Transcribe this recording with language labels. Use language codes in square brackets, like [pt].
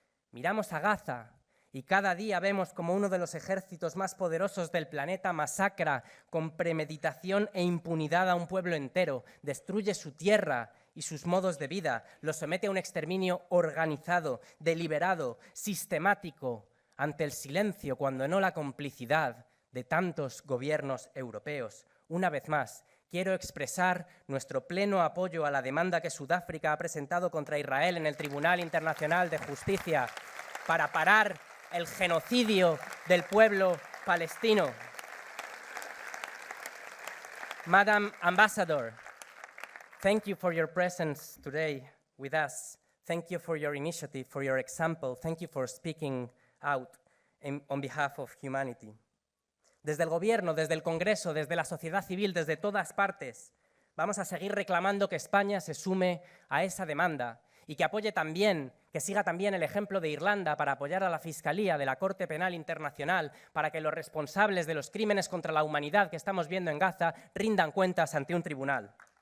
[es] Miramos a Gaza y cada día vemos como uno de los ejércitos más poderosos del planeta masacra con premeditación e impunidad a un pueblo entero, destruye su tierra y sus modos de vida, los somete a un exterminio organizado, deliberado, sistemático, ante el silencio, cuando no la complicidad de tantos gobiernos europeos. Una vez más, quiero expresar nuestro pleno apoyo a la demanda que Sudáfrica ha presentado contra Israel en el Tribunal Internacional de Justicia para parar el genocidio del pueblo palestino. [en] Madam Ambassador, thank you for your presence today with us. Thank you for your initiative, for your example. Thank you for speaking out on behalf of humanity. [es] Desde el Gobierno, desde el Congreso, desde la sociedad civil, desde todas partes, vamos a seguir reclamando que España se sume a esa demanda y que apoye también, que siga también el ejemplo de Irlanda para apoyar a la Fiscalía de la Corte Penal Internacional para que los responsables de los crímenes contra la humanidad que estamos viendo en Gaza rindan cuentas ante un tribunal.